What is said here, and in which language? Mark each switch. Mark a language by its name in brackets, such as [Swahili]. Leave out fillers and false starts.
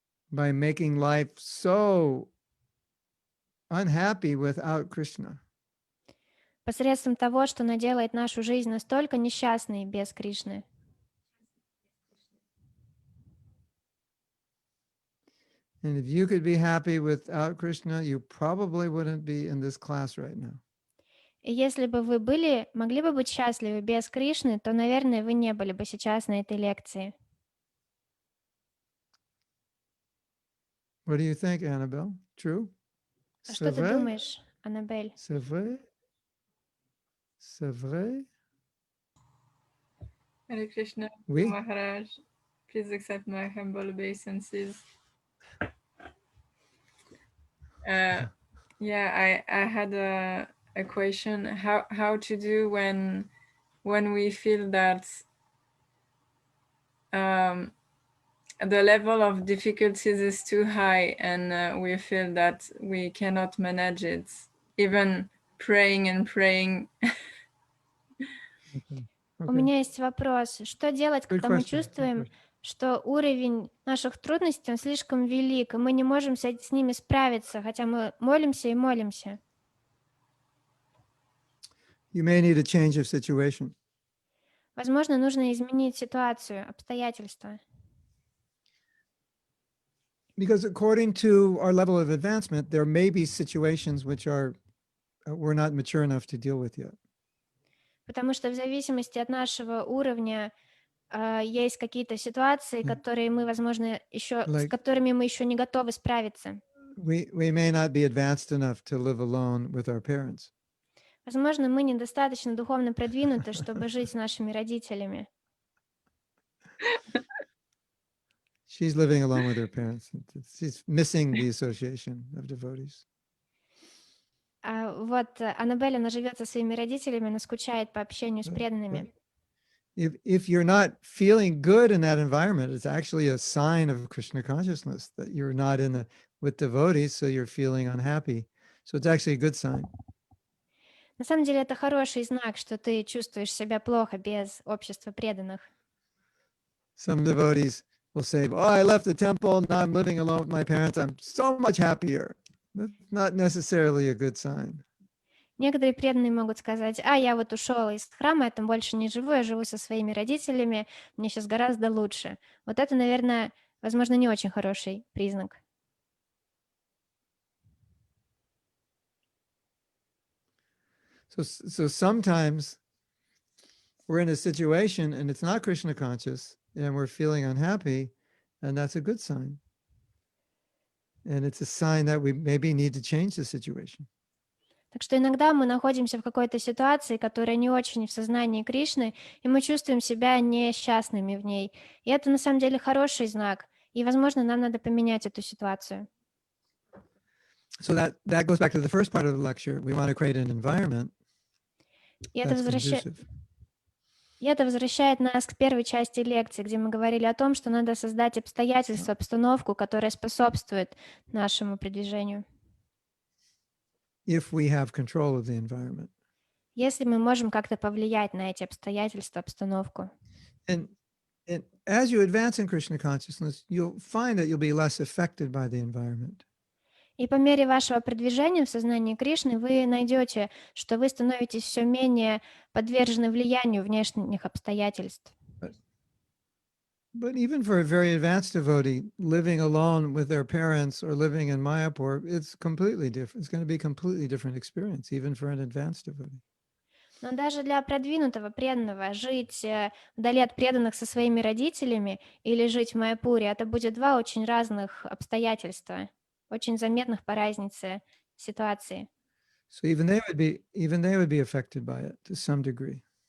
[English] By making life so unhappy without Krishna. [Russian] Посредством того, что она делает нашу жизнь настолько несчастной без Кришны. [English] And if you could be happy without Krishna, you probably wouldn't be in this class right now. [Russian] И если бы вы могли бы быть счастливы без Кришны, то, наверное, вы не были бы сейчас на этой лекции. [English] What do you think, Annabelle? True? [Russian] А что ты думаешь, Аннабель? [French] C'est vrai? C'est vrai? [English] Hare Krishna, [French] Oui. [English] Maharaj, please accept my humble obeisances. Yeah, I had a question. How to do when we feel that the level of difficulties is too high and we feel that we cannot manage it, even praying and praying. [Russian] У меня есть вопрос. Что делать, когда мы чувствуем, что уровень наших трудностей он слишком велик, и мы не можем с ними справиться, хотя мы молимся и молимся? [English] You may need a change of situation. [Russian] Возможно, нужно изменить ситуацию, обстоятельства. [English] Because according to our level of advancement, there may be situations which we're not mature enough to deal with yet. [Russian] Потому что в зависимости от нашего уровня есть какие-то ситуации, которые мы, возможно, с которыми мы еще не готовы справиться. [English] We may not be advanced enough to live alone with our parents. [Russian] Возможно, мы недостаточно духовно продвинуты, чтобы жить с нашими родителями. [English] She's living alone with her parents. She's missing the association of devotees. [Russian] Вот Аннабель, она живет со своими родителями, она скучает по общению с преданными. [English] If you're not feeling good in that environment, it's actually a sign of Krishna consciousness that you're not with devotees, so you're feeling unhappy. So it's actually a good sign. [Russian] На самом деле это хороший знак, что ты чувствуешь себя плохо без общества преданных. [English] Some devotees will say, "Oh, I left the temple, now I'm living alone with my parents. I'm so much happier." That's not necessarily a good sign. [Russian] Некоторые преданные могут сказать: а, я вот ушел из храма, я там больше не живу, я живу со своими родителями, мне сейчас гораздо лучше. Вот это, наверное, возможно, не очень хороший признак. [English] So sometimes we're in a situation and it's not Krishna conscious and we're feeling unhappy, and that's a good sign. And it's a sign that we maybe need to change the situation. [Russian] Так что иногда мы находимся в какой-то ситуации, которая не очень в сознании Кришны, и мы чувствуем себя несчастными в ней. И это на самом деле хороший знак, и, возможно, нам надо поменять эту ситуацию. [English] So that goes back to the first part of the lecture. We want to create an environment [Russian] И это [English] that's conducive. [Russian] возвращает нас к первой части лекции, где мы говорили о том, что надо создать обстоятельства, обстановку, которая способствует нашему продвижению. [English] If we have control of the environment. [Russian] Если мы можем как-то повлиять на эти обстоятельства, обстановку. [English] And as you advance in Krishna consciousness, you'll find that you'll be less affected by the environment. [Russian] И по мере вашего продвижения в сознании Кришны вы найдете, что вы становитесь все менее подвержены влиянию внешних обстоятельств. [English] But even for a very advanced devotee, living alone with their parents or living in Mayapur, it's completely different. It's going to be a completely different experience, even for an advanced devotee. [Russian] Но даже для продвинутого преданного жить вдали от преданных со своими родителями или жить в Майяпуре, это будет два очень разных обстоятельства, очень заметных по разнице ситуации. [English] So even they would be affected by it to some degree.